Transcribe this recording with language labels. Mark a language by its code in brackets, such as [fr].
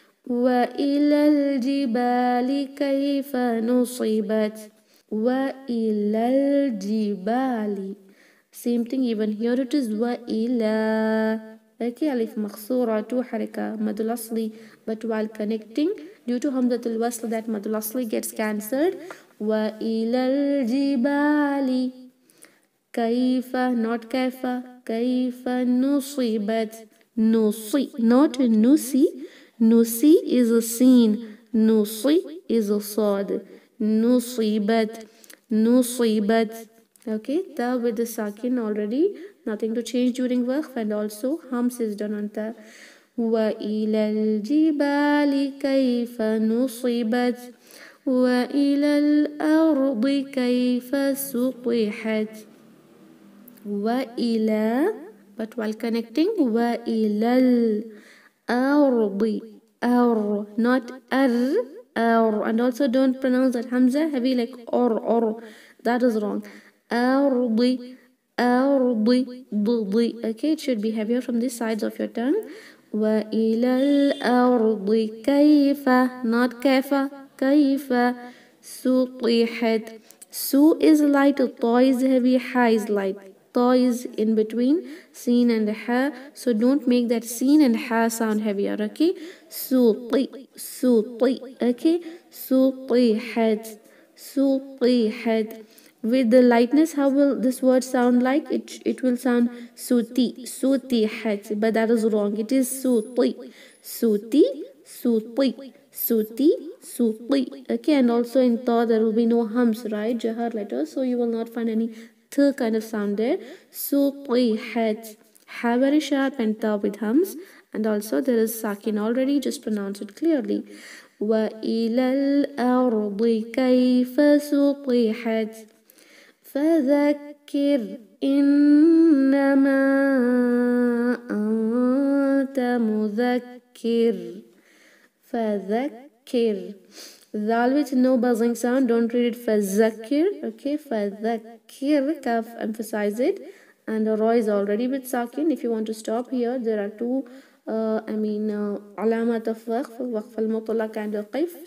[ar] وإلى الجبال كيف نصبت وإلى الجبال. [en] Same thing even here it is وإلى. Okay, alif makhsura 2 harika madul asli, but while connecting due to hamzatul wasl that madul asli gets cancelled. [ar] وإلى الجبال كيف, [en] not [ar] كيف. كيف نصبت. نصي, [en] not nusi. Nusi is a sin. Nusi is a sad. Nusibat. Nusibat. Okay, ta with the sakin already. Nothing to change during waqf, and also hums is done on ta. [ar] وإلى الجبال كيف نصبت وإلى الأرض كيف سطحت. وإلى, [en] but while connecting, [ar] وإلى الأرض. [en] Ar, not ar. Ar, and also don't pronounce that hamza heavy like or. That is wrong. Ardi, ardi, ddi. Okay, it should be heavier from the sides of your tongue. [ar] وإلى الأرض كيف, [en] not [ar] كيف. كيف سطحت. [en] Su is light, ta is heavy, ha is light. Ta is in between sin and ha, so don't make that sin and ha sound heavier. Okay, suti, okay, [ar] سطحت. سطحت. [en] With the lightness, how will this word sound like? It will sound suti. Sutihat. But that is wrong. It is suti. Suti. Suti. Suti. Suti. Okay, and also in ta there will be no hums, right? Jahar letters. So you will not find any th kind of sound there. Sutihat. Ha very sharp and ta with hums. And also there is sakin already. Just pronounce it clearly. [ar] وإلى الأرض كيف سطحت فذكر إنما أنت مذكر. فذكر. [en] Dhal with no buzzing sound. Don't read it [ar] فذكر. [en] Okay, [ar] فذكر. [en] Kaf, emphasize it. And the ra is already with sakin. If you want to stop here, there are two alamat of waqf al-mutlaq and qif.